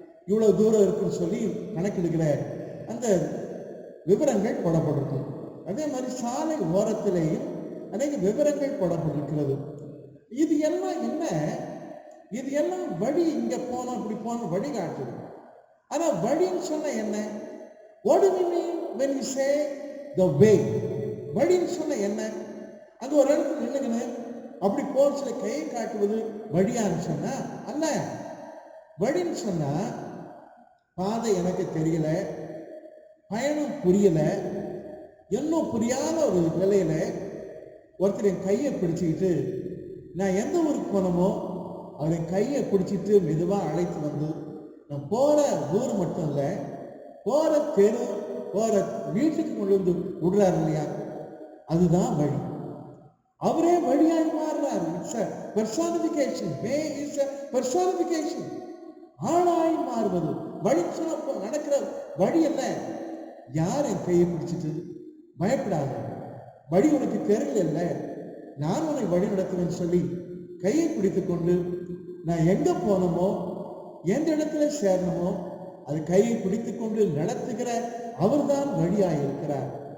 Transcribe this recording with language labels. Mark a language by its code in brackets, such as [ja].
[ta] இவ்வளவு தூரம் இருக்குன்னு சொல்லி கணக்கெடுக்கிற அந்த விவரங்கள் போடப்பட்டிருக்கும். அதே மாதிரி சாலை ஓரத்திலேயும் அநேக விவரங்கள் போடப்பட்டிருக்கிறது. இது எல்லாம் என்ன? இது எல்லாம் வழி, இங்க போனோம் இப்படி போனோம் வழி காட்டுது. ஆனா வழின்னு சொன்ன என்ன? [en] What do we mean when we say the way? [ta] வழின்னு சொன்ன என்ன? அங்க ஒரு இடத்துல நின்னுங்கன்னு அப்படி போர் சில கையை காட்டுவது வழியான்னு சொன்னா அல்ல. வழின்னு சொன்னா பாதை எனக்கு தெரியல, பயணம் புரியல, இன்னும் புரியாத ஒரு நிலையில ஒருத்தர் என் கையை பிடிச்சிக்கிட்டு நான் எந்த ஊருக்கு போனோமோ அவரை கையை பிடிச்சிட்டு மெதுவாக அழைத்து வந்து நான் போற ஊர் மட்டும் இல்லை, போற தெரு, போற வீட்டுக்கு கொண்டு வந்து விடுறாரு இல்லையா, அதுதான் வழி. அவரே வழியாய் மாறுறாரு. [en] It's a personification. Way is a personification. [ta] ஆளாய் மாறுவது வழி. சொன்ன நடக்கிற வழி என்ன? யார் என் கையை பிடிச்சிட்டு பயப்படாத, வழி உனக்கு தெரியல, நான் உன்னை வழி நடத்துவேன்னு சொல்லி கையை பிடித்து கொண்டு நான் எங்க போனோமோ எந்த இடத்துல சேரணுமோ அது கையை பிடித்து கொண்டு நடத்துகிற அவர்தான் வழியாய் இருக்கிறார்.